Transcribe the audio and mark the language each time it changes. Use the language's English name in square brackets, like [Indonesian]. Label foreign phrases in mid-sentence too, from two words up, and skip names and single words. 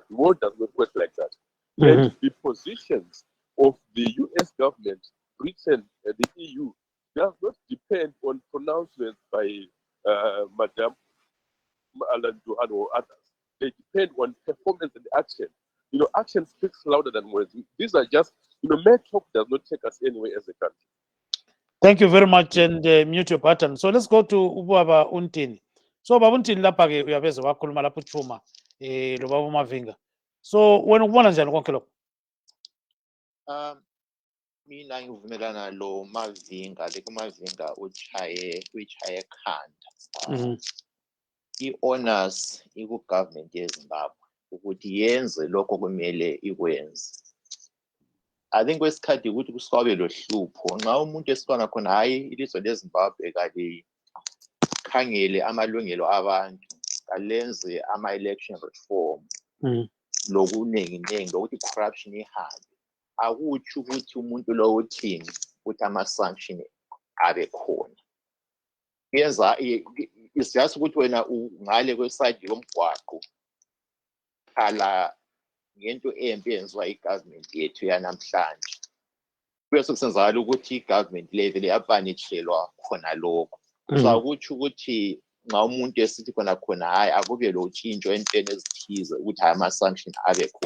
[English] The world does not work like that. And the positions of the US government, Britain, and the EU does not depend on pronouncements by Madame Alan Duhan or others. They depend on performance and action. Action speaks louder than words. These are just, mere talk does not take us anywhere as a country. Thank you very much, and mute your button. So let's go to Ubaba Untini. [North Ndebele] So Baba Untini lapha ke uyabeza wakhuluma lapho uthuma lo Baba Mavinga. So wena ubona njani konke lokho? Mina ngivumelana lo Mavinga, Mavinga uyichaye ekhanda. I-onus iku-government yeZimbabwe ukuthi yenze lokho kumele ikwenze. [English] I think [North Ndebele] kwesikhathi ukuthi kusikwabe lohlupho nxa umuntu esifana khona hayi ilizwe leZimbabwe khangele amalungelo abantu kalenze ama- [English] election reform [North Ndebele] lokunenginengi lokuthi corruption ihambe. Akutsho ukuthi umuntu lo uthini ukuthi ama-sanction abe khona. Yenza [English] it's just [North Ndebele] ukuthi wena ungale kweside yomgwaqo khala ngento embi yenziwa i-government yethu yanamhlanje. Kuyase kusenzakala ukuthi i- [English] government level [North Ndebele] yapanishelwa khona lokho. So akutsho ukuthi nxa umuntu esithi khona hayi akube lo tshintsho entweni ezithize ukuthi ama-sanction abe khona.